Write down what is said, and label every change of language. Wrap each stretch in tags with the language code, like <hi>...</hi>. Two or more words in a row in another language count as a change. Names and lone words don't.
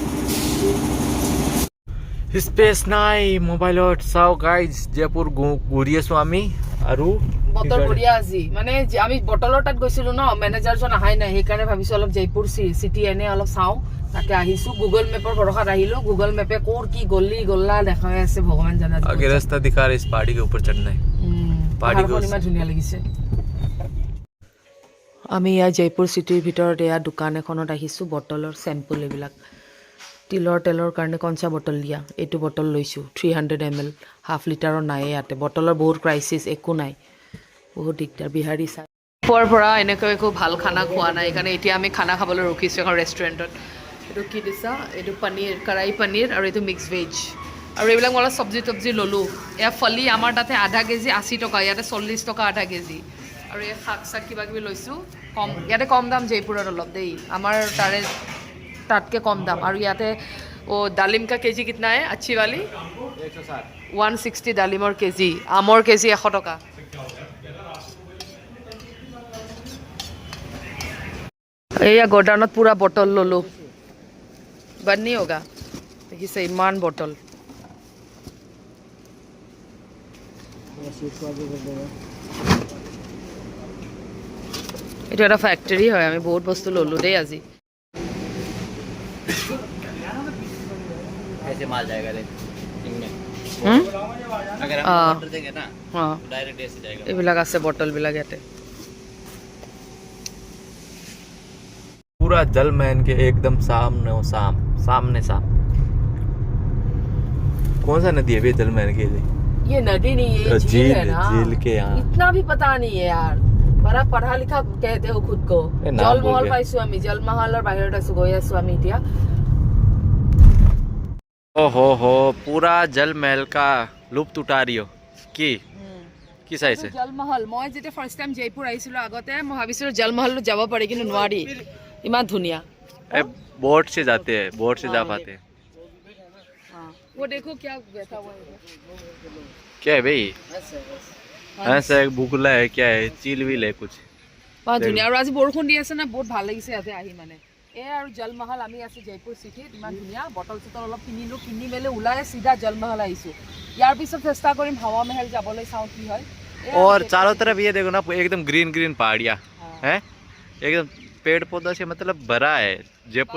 <as>স্পেচ নাই মোবাইলত চাও গাইজ জয়পুৰ ঘূৰি আছো আমি আৰু বটল বঢ়িয়া আজি মানে আমি বটলৰ তাত গৈছিলো ন মেনেজাৰজন আহাই নাই সেইকাৰণে ভাবিছো অলপ জয়পুৰ চিটি এনে অলপ চাওঁ তাকে আহিছো গুগল মেপৰ ভৰসাত আহিলো গুগল মেপে কোৰ কি গলি গল্লা দেখাই আছে ভগৱান জানে</as> <hi>आगे रास्ता दिखा रे इस पहाड़ी के ऊपर चढ़ना है पहाड़ी को</hi> <as>ইমান ধুনীয়া লাগিছে আমি ইয়া জয়পুৰ চিটিৰ ভিতৰত এয়া দোকান এখনত আহিছো বটলৰ চেম্পল এইবিলাক তেলৰ কাৰণে কনচা বটল দিয়া এইটো বটল লৈছো 300 ml হাফ লিটাৰৰ নাই ইয়াতে বটলৰ বহুত ক্ৰাইচিছ একো নাই বহুত দিগদাৰ বিহাৰী চাই পৰা এনেকৈ একো ভাল খানা খোৱা নাই কাৰণে এতিয়া আমি খানা খাবলৈ ৰখিছো এখন ৰেষ্টুৰেণ্টত এইটো কি দিছা এইটো পনীৰ কড়াই পনীৰ আৰু এইটো মিক্স ভেজ আৰু এইবিলাক মই চব্জি ল'লোঁ এয়া ফলি আমাৰ তাতে আধা কেজি 80 টকা ইয়াতে 40 টকা আধা কেজি আৰু এই শাক চাক কিবা কিবি লৈছোঁ কম ইয়াতে কম দাম জয়পুৰত অলপ দেই আমাৰ তাৰে তাতকে কম দাম আৰু ইয়াতে ডালিম</as> <hi>का केजी कितना है अच्छी वाली</hi> <as>160 ডালিমৰ কেজি আমৰ কেজি 100 টকা এয়া গোডাউনত পুৰা বটল ল'লোঁ</as> <hi>बंद नहीं होगा देखिए इमान बॉटल</hi> <as>এটা একটা ফ্যাক্টরি হয় আমি বহুত বস্তু ললো দেই আজি</as> <hi>ऐसे माल जाएगा रे इनमें अगर हम ऑर्डर देंगे ना हां डायरेक्ट ऐसे जाएगा</hi> <as>এইবিলাক আছে বটল বিলাক ইয়াতে</as> <hi>पूरा जल महल के एकदम सामने कौन सा नदी है बे जल महल के लिए ये नदी नहीं है झील है ना झील के यहाँ इतना भी पता नहीं है यार बड़ा पढ़ा लिखा कहते हो खुद को जल महल पाइसु</hi> <as>আমি জল মহলৰ বাহিৰত আছো গৈ আছো আমি এতিয়া</as> <hi>ओ हो पूरा जल महल का लुप्त उठा रही हो कि</hi> <as>কি চাইছে জলমহল মই যেতিয়া ফাৰ্ষ্ট টাইম জয়পুৰ আহিছিলো আগতে মই ভাবিছিলো জলমহলটো যাব পাৰি কিন্তু নোৱাৰি ইমান ধুনীয়া</as> <hi>बोट से जाते हैं बोट से जा पाते हैं वो देखो क्या बैठा हुआ है क्या है भाई ऐसा एक बुगला है क्या है चील विल है कुछ</hi> <as>বহুত ধুনীয়া আৰু আজি বৰষুণ দি আছে না বহুত ভাল লাগিছে ইয়াতে আহি মানে এই আৰু জলমহল আমি আছো জয়পুৰ চিটিত ইমান ধুনীয়া বটল চটল অলপ কিনিলো কিনি মেলি ওলাই চিধা জলমহল আহিছো ইয়াৰ পিছত চেষ্টা কৰিম হাৱা মহল যাবলৈ চাওঁ কি হয়</as> <hi>और चारों तरफ ये देखो ना एकदम ग्रीन ग्रीन पहाड़ियाँ हैं एकदम पेड़ पौधों से मतलब भरा है जयपुर</hi>